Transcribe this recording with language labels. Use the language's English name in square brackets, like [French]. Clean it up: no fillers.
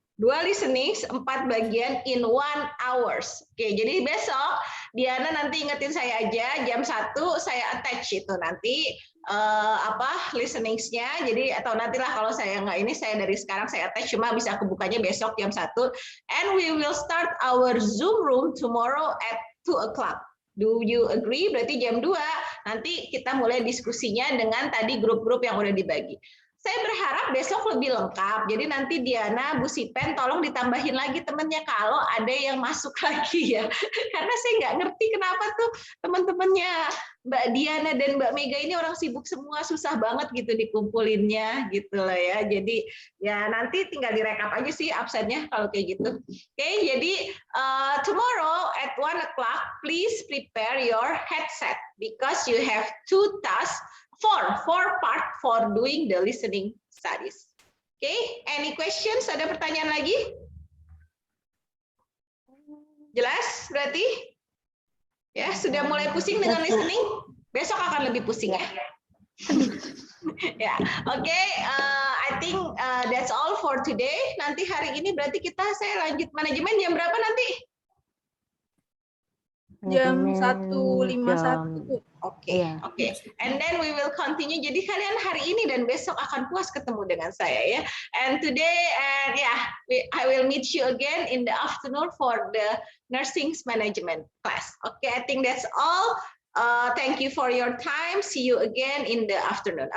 [English] 2 listening, 4 [Indonesian] bagian [English] in 1 hours. [Indonesian] Oke, jadi besok Diana nanti ingetin saya aja jam 1 saya attach itu nanti listeningsnya. Jadi atau nantilah kalau saya nggak ini saya dari sekarang saya attach, cuma bisa kebukanya besok jam 1. [English] And we will start our Zoom room tomorrow at 2 o'clock. Do you agree? [Indonesian] Berarti jam 2 nanti kita mulai diskusinya dengan tadi grup-grup yang udah dibagi. Saya berharap besok lebih lengkap. Jadi nanti Diana, Bu Sipen, tolong ditambahin lagi temennya kalau ada yang masuk lagi ya. Karena saya nggak ngerti kenapa tuh teman-temannya Mbak Diana dan Mbak Mega ini orang sibuk semua, susah banget gitu dikumpulinnya gitu lah ya. Jadi ya nanti tinggal direkap aja sih absennya kalau kayak gitu. Oke, jadi [English] tomorrow at 1 o'clock, please prepare your headset because you have 2 tasks. Four part for doing the listening studies. Okay, any questions? [Indonesian] Ada pertanyaan lagi? Jelas berarti? Ya, sudah mulai pusing dengan listening? Besok akan lebih pusing ya. Ya, oke. [English] I think that's all for today. [Indonesian] Nanti hari ini berarti saya lanjut manajemen jam berapa nanti? Jam 1.51. [English] Oke. And then we will continue. [Indonesian] Jadi kalian hari ini dan besok akan puas ketemu dengan saya ya. [English] And today, I will meet you again in the afternoon for the nursing management class. Okay, I think that's all. Thank you for your time. See you again in the afternoon.